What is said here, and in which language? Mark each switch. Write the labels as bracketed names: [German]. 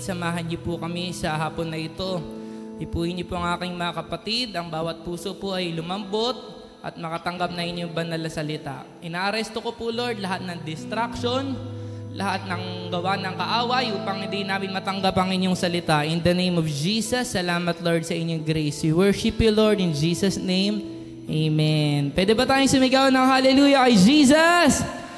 [Filipino] Samahan niyo po kami sa hapon na ito. Ipuhin niyo po ang aking mga kapatid. Ang bawat puso po ay lumambot at makatanggap na inyong banal na salita. Inaaresto ko po, Lord, lahat ng distraction, lahat ng gawa ng kaaway upang hindi namin matanggap ang inyong salita. [English] In the name of Jesus, [Filipino] salamat, [English] Lord, [Filipino] sa inyong [English] grace. We worship you, Lord, in Jesus' name. Amen. [Filipino] Pwede ba tayong sumigaw ng hallelujah kay Jesus?